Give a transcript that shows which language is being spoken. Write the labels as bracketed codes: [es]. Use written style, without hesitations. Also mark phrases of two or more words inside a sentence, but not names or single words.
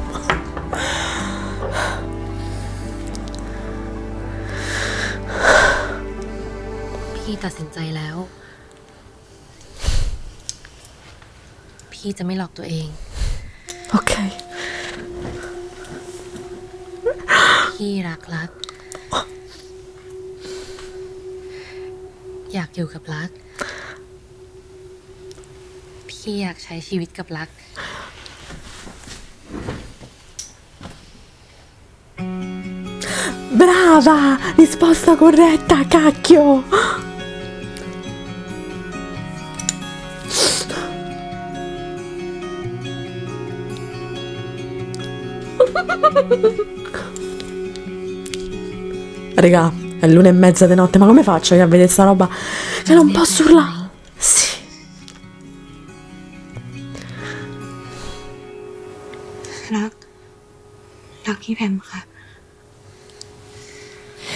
[th] พี่ตัดสินใจแล้ว พี่จะไม่หลอกตัวเอง Ok. พี่รัก อยากอยู่กับรัก พี่อยากใช้ชีวิตกับรัก [it] Brava! Risposta corretta, cacchio! Raga, è l'1:30 di notte, ma come faccio io a vedere sta roba? Che non posso urlare. Sì. [th] รักพี่แพมค่ะ